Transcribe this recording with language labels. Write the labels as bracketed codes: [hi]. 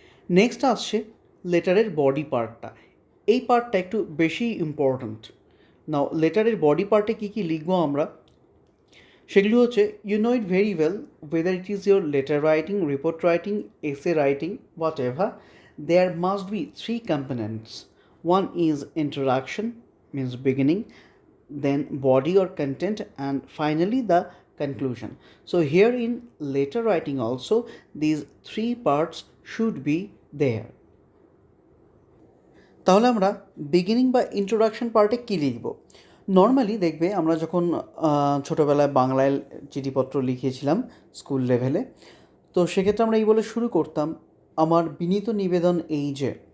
[bn] Next আসছে লেটারের body পার্টটা। এই পার্টটা একটু বেশি ইম্পর্ট্যান্ট। নাও, লেটারের বডি পার্টে কী কী লিখবো আমরা, সেগুলো হচ্ছে, [en] You know it very well whether it is your letter writing, report writing, essay writing, whatever, there must be 3 components. One is introduction, means beginning, then body or content, and finally the conclusion. So here in letter writing also these 3 parts should be there. [bn] তাহলে আমরা beginning বা introduction পার্টে কী লিখব? Normally দেখবে আমরা যখন ছোটোবেলায় বাংলায় চিঠিপত্র লিখেছিলাম স্কুল লেভেলে, তো সেক্ষেত্রে আমরা এই বলে শুরু করতাম, আমার বিনীত নিবেদন এই যে।